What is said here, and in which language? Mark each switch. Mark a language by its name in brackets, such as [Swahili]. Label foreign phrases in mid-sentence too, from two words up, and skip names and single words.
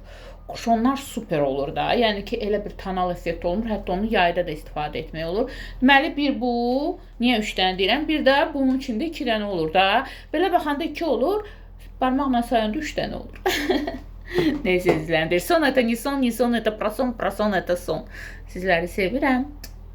[Azerbaijani] Kuşonlar super olur da. Yəni ki, elə bir tonal effekt olmur. Hətta onu yayda da istifadə etmək olur. Deməli, bir bu. Niyə 3 dənə deyirəm? Bir də bunun içində 2 dənə olur da. Belə baxanda 2 olur. Barmaqla sayanda 3 dənə olur. Neyse sizlərdir. [Russian] Son это не сон, не сон это про сон, про сон это сон. [Azerbaijani] Sizləri sevirəm.